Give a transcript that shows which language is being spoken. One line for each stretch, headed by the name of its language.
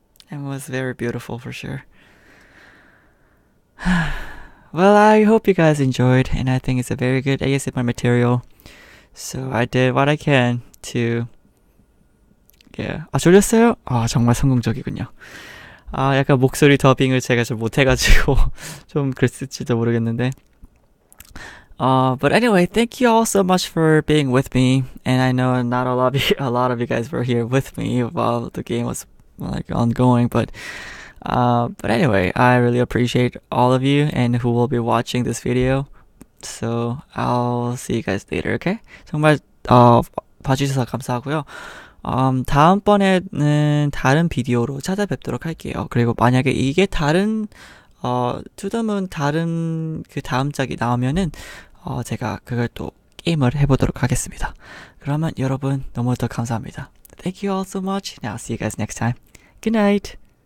English: And was very beautiful for sure. Well, I hope you guys enjoyed, and I think it's a very good ASMR material. So I did what I can to yeah.
Korean: 졸렸어요? 정말 성공적이군요. 약간 목소리 더빙을 제가 좀 못해가지고 좀 그랬을지도 모르겠는데.
English: But anyway, thank you all so much for being with me, and I know not a lot of you guys were here with me while the game was like ongoing, but anyway, I really appreciate all of you and who will be watching this video. So I'll see you guys later, okay?
Korean: 정말 봐주셔서 감사하고요. 다음번에는 다른 비디오로 찾아뵙도록 할게요. 그리고 만약에 이게 다른 투더문 다른 그 다음 짝이 나오면은 제가 그걸 또 게임을 해보도록 하겠습니다. 그러면 여러분 너무 더 감사합니다.
English: Thank you all so much, and I'll see you guys next time. Good night.